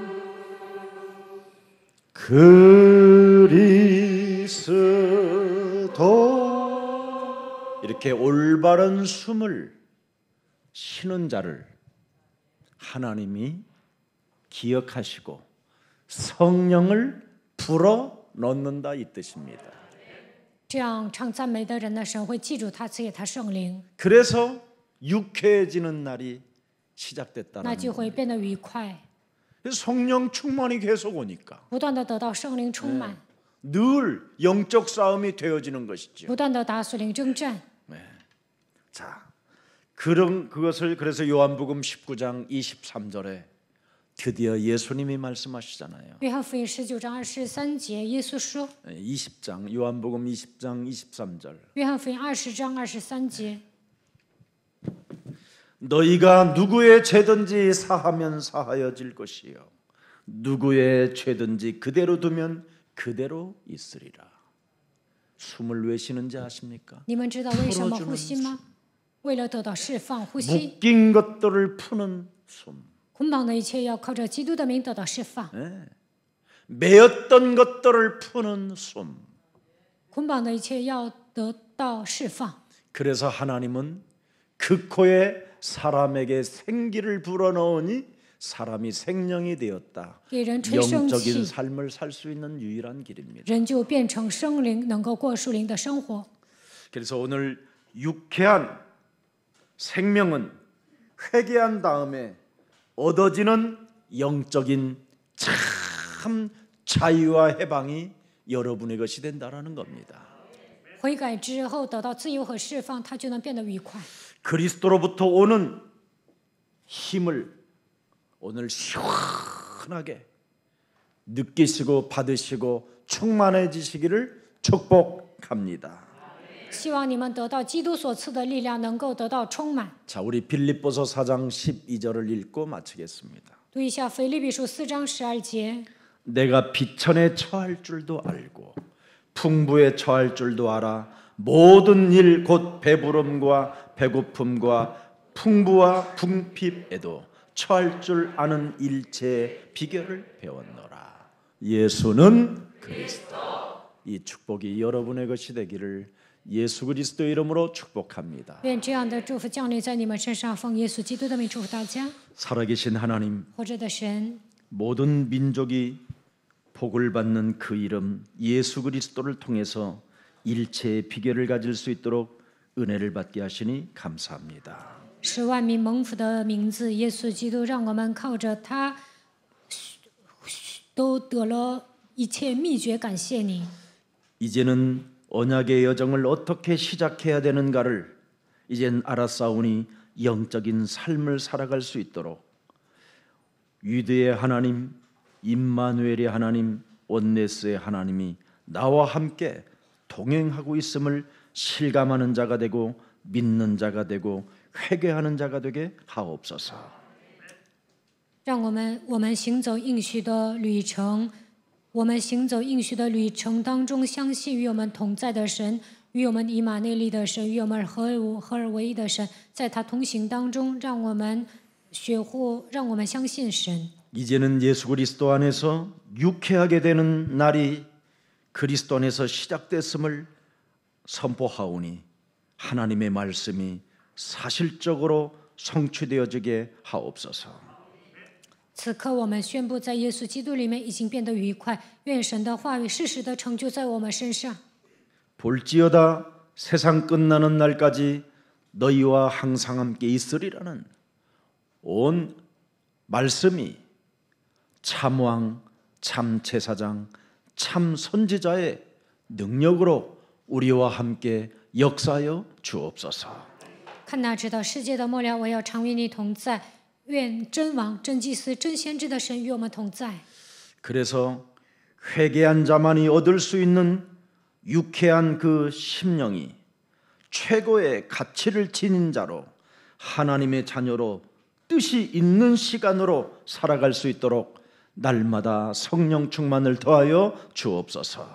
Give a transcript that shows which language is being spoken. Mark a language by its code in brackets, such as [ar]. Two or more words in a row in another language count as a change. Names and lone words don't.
[ko] 그리스도. 이렇게 올바른 숨을 쉬는 자를 하나님이 기억하시고 성령을 불어 넣는다 이 뜻입니다. [zh] 这样唱赞美的人呢，神会记住他，赐给他圣灵， [ko] 그래서 유쾌해지는 날이 시작됐다는 [zh] 那就 [ko] 거예요. [zh] 会变得愉快， [ko] 성령 충만이 계속 오니까 [zh] 不断的得到圣灵充满， [ko] 늘 영적 싸움이 되어지는 것이죠. [zh] 不断的打属灵征战。 [ko] 자, 그것을 그래서 요한복음 19장 23절에 드디어 예수님이 말씀하시잖아요. [zh] 约翰福音19章23节，耶稣说， [ko] 20장 요한복음 20장 23절. [zh] 约翰福音20章23节， [ko] 너희가 누구의 죄든지 사하면 사하여질 것이요 누구의 죄든지 그대로 두면 그대로 있으리라. 숨을 왜 쉬는지 아십니까? [zh] 你们知道为什么呼吸吗？为了得到释放，呼吸 [ko] 묶인 것들을 푸는 숨. [zh] 捆绑的一切要靠着基督的名得到释放， [ko] 매였던 것들을 푸는 숨. [zh] 捆绑的一切要得到释放。 [ko] 그래서 하나님은 그 코에 사람에게 생기를 불어넣으니 사람이 생명이 되었다. [zh] 给人吹生 [ko] 영적인 [zh] 气， [ko] 삶을 살 수 있는 유일한 길입니다. [zh] 人就变成生灵，能够过属灵的生活。 [ko] 그래서 오늘 유쾌한 생명은 회개한 다음에 얻어지는 영적인 참 자유와 해방이 여러분의 것이 된다라는 겁니다. [zh] 悔改之后得到自由和释放，他就能变得愉快。 [ko] 그리스도로부터 오는 힘을 오늘 시원하게 느끼시고 받으시고 충만해지시기를 축복합니다. [zh] 希望你们得到基督所赐的力量，能够得到充满。 [ko] 자, 우리 빌립보서 4장 12절을 읽고 마치겠습니다. [zh] 读一下腓立比书4章12节。 [ko] 내가 비천에 처할 줄도 알고 풍부에 처할 줄도 알아 모든 일 곧 배부름과 배고픔과 풍부와 궁핍에도 처할 줄 아는 일체의 비결을 배웠노라. 예수는 그리스도. 이 축복이 여러분의 것이 되기를 예수 그리스도 이름으로 축복합니다. [zh] 愿这样的祝福降临在你们身上，奉耶稣基督的名祝福大家。 [ko] 살아계신 하나님, [zh] 活着的神， [ko] 모든 민족이 복을 받는 그 이름 예수 그리스도를 통해서 일체의 비결을 가질 수 있도록 은혜를 받게 하시니 감사합니다. [zh] 是万民蒙福的名字，耶稣基督，让我们靠着他都得了一切秘诀。感谢你。 [ko] 이제는 언약의 여정을 어떻게 시작해야 되는가를 이젠 알았사오니 영적인 삶을 살아갈 수 있도록 유대의 하나님, 임마누엘의 하나님, 온네스의 하나님이 나와 함께 동행하고 있음을 실감하는 자가 되고 믿는 자가 되고 회개하는 자가 되게 하옵소서. [zh] 让我们行走应许的旅程，我们行走应许的旅程当中，相信与我们同在的神，与我们以马内利的神，与我们合而为一的神，在他同行当中，让我们让我们相信神。 [ko] 이제는 예수 그리스도 안에서 유쾌하게 되는 날이 그리스도 안에서 시작됐음을 선포하오니 하나님의 말씀이 사실적으로 성취되어지게 하옵소서. [zh] 此刻，我们宣布，在耶稣基督里面已经变得愉快。愿神的话语适时的成就在我们身上。 [ko] 볼지어다 세상 끝나는 날까지 너희와 항상 함께 있으리라는 온 말씀이 참왕, 참 제사장, 참 선지자의 능력으로 우리와 함께 역사하여 주옵소서. [zh] 看哪，直到世界的末了，我要常与你同在。愿真王、真祭司、真先知的神与我们同在。 [ko] 그래서 회개한 자만이 얻을 수 있는 유쾌한 그 심령이 최고의 가치를 지닌 자로 하나님의 자녀로 뜻이 있는 시간으로 살아갈 수 있도록 날마다 성령 충만을 더하여 주옵소서.